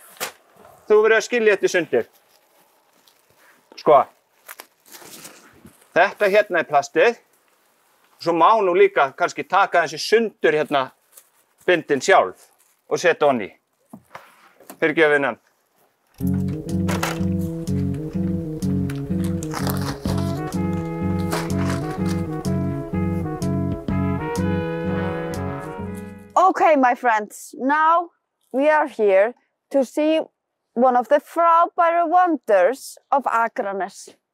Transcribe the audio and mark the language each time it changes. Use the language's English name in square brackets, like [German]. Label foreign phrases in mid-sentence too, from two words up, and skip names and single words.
[Icelandic] Þú verður að skilja þetta í sundur. Sko, þetta hérna er plastið. Svo má nú líka kannski taka þessi sundur hérna bindin sjálf og setja honni. Fyrirgefið. [English] Okay, my friends, now we are here to see one of the frábæru wonders of Akranes.